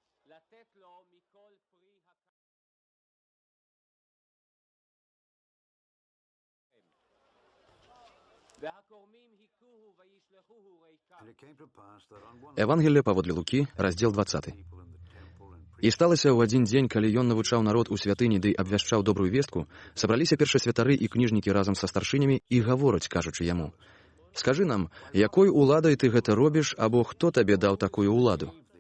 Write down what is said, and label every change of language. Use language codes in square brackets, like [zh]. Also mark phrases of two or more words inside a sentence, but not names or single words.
[en] And it came to pass that on one [be] Евангелие паводле Лукі, раздзел 20. І сталася ў адзін дзень, калі ён навучаў народ у святыні ды абвяшчаў добрую вестку, сабраліся першасвятары і кніжнікі разам са старшынямі і гавораць, кажучы яму: «Скажы нам, якой уладай ты гэта робіш, або хто табе даў такую ўладу?»